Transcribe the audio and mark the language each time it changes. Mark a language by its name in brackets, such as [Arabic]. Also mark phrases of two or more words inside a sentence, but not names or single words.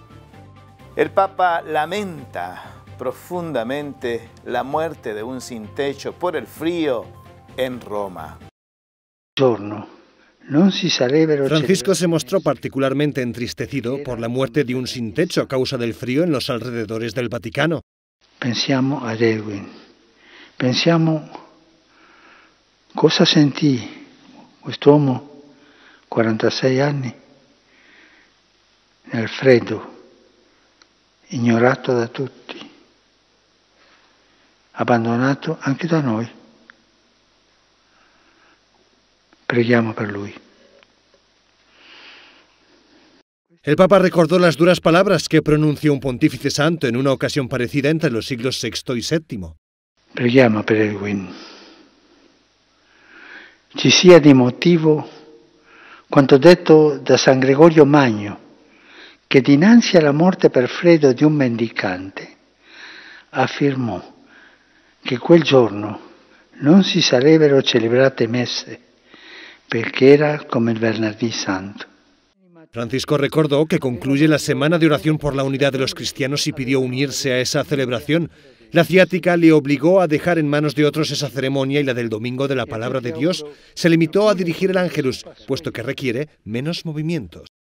[Spanish] El Papa lamenta profundamente la muerte de un sin techo por el frío en Roma. Francisco se mostró particularmente entristecido por la muerte de un sin techo a causa del frío en los alrededores del Vaticano. [Italian] Pensiamo a Edwin, pensiamo cosa sentì quest'uomo, 46 anni, nel freddo, ignorato da tutti, abbandonato anche da noi. Preghiamo per lui. [Spanish] El Papa recordó las duras palabras que pronunció un pontífice santo en una ocasión parecida entre los siglos VI y VII. [Italian] Preghiamo per Edwin. Ci sia di motivo quanto detto da San Gregorio Magno, che dinanzi alla morte per freddo di un mendicante affermò che quel giorno non si sarebbero celebrate messe perché era come il Venerdì Santo. [Spanish] Francisco recordó que concluye la semana de oración por la unidad de los cristianos y pidió unirse a esa celebración. La ciática le obligó a dejar en manos de otros esa ceremonia y la del Domingo de la Palabra de Dios se limitó a dirigir el Ángelus, puesto que requiere menos movimientos.